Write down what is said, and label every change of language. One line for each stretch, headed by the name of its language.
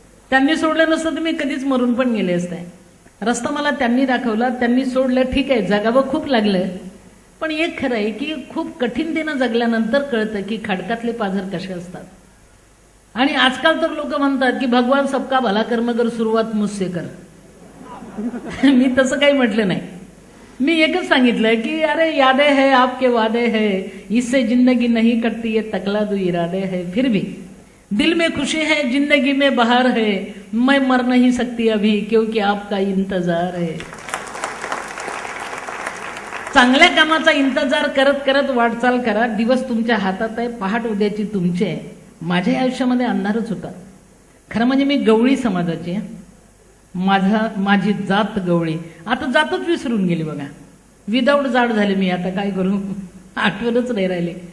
Marathi: त्यांनी सोडलं नसतं तर मी कधीच मरून पण गेले असते. रस्ता मला त्यांनी दाखवला, त्यांनी सोडलं. ठीक आहे, जगावं खूप लागलं, पण एक खरं आहे की खूप कठीणतेनं जगल्यानंतर कळतं की खडकातले पाझर कसे असतात. आणि आजकाल तर लोक म्हणतात की
Hindi: भगवान सबका भला कर्म कर, सुरुवात मुझसे कर.
Marathi: मी तसं काही म्हटलं नाही. मी एकच सांगितलं की
Hindi: अरे यादे है आपके वादे है, इससे जिंदगी नहीं कटती, ये तकला दो इरादे है, फिर भी दिल में खुशी है, जिंदगी में बहार है, मैं मर नहीं सकती अभी क्योंकि आपका इंतजार है.
Marathi: चांगल्या कामाचा इंतजार करत करत वाटचाल करा. दिवस तुमच्या हातात आहे, पहाट उद्याची तुमची आहे. माझ्या आयुष्यामध्ये अंधारच होता. खरं म्हणजे मी गवळी समाजाची आहे. माझी जात गवळी. आता जातच विसरून गेली बघा. विदाऊट जाड झाले मी, आता काय करू. आठवणच नाही राहिली.